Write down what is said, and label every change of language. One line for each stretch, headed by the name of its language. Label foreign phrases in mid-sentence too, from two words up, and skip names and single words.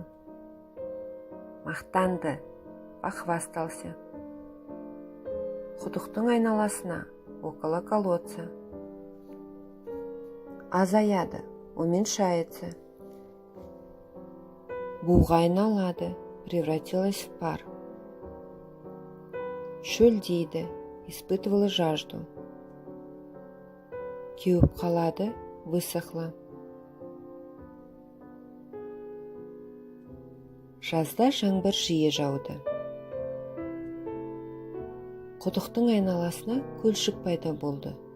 Kazakh: Мақтанды, похвастался. Құдықтың айналасына,
Russian: около колодца.
Kazakh: Азаяды, уменьшается. Буға айналады,
Russian: превратилась в пар.
Kazakh: Шөлдейді,
Russian: испытывала жажду.
Kazakh: Кеуіп қалады, высохла. Жазда жаңбыр жиі жауды. Құдықтың айналасына көлшік пайда болды.